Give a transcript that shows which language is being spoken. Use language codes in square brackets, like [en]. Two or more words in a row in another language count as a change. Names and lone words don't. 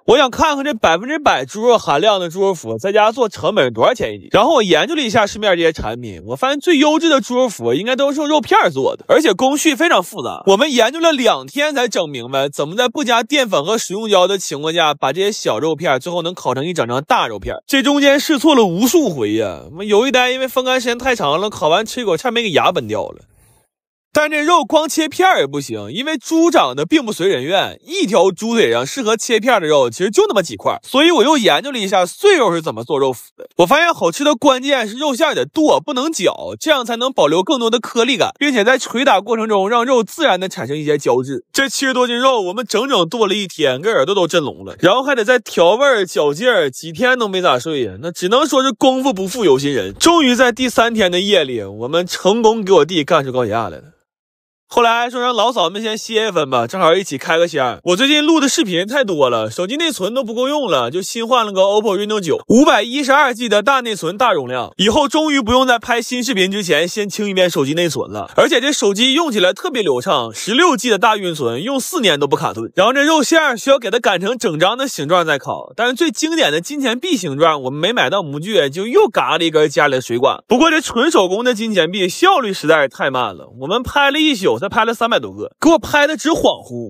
[zh] 我想看看這100%豬肉含量的豬肉脯在家做成本是多少錢一斤。然後我研究了一下市面這些產品，我發現最優質的豬肉脯應該都是用肉片做的，而且工序非常複雜。我們研究了2天才整明白怎麼在不加澱粉和食用膠的情況下，把這些小肉片最後能烤成一整大肉片。這中間試錯了無數回呀，有一單因為風乾時間太長了，烤完吃一口差點沒給牙崩掉了。但這肉光切片也不行，因為豬長得並不隨人願，一條豬腿上適合切片的肉其實就那麼幾塊，所以我又研究了一下碎肉是怎麼做肉脯的。我發現好吃的關鍵是肉馅得剁，不能绞，這樣才能保留更多的顆粒感，並且在捶打過程中讓肉自然的產生一些胶質。這70多斤肉我們整整剁了1天，給耳朵都震聾了，然後還得再調味攪勁兒，幾天都沒咋睡呀，那只能說是功夫不負有心人。終於在第3天的夜裡，我們成功給我弟幹出高血压來了。後來說讓老嫂們先歇一分吧，正好一起開個箱。我最近錄的視頻太多了，手機內存都不夠用了，就新換了個 OPPO Reno 9 512G 的大內存大容量，以後終於不用在拍新視頻之前先清一遍手機內存了。而且這手機用起來特別流暢 ，16G 的大運存，用4年都不卡頓。然後這肉馅需要給它擀成整張的形狀再烤，但是最經典的金錢幣形狀我们沒買到模具，就又嘎了一根家裡的水管。不過這純手工的金錢幣效率實在是太慢了，我們拍了1宿才拍了300多個，給我拍的直恍惚。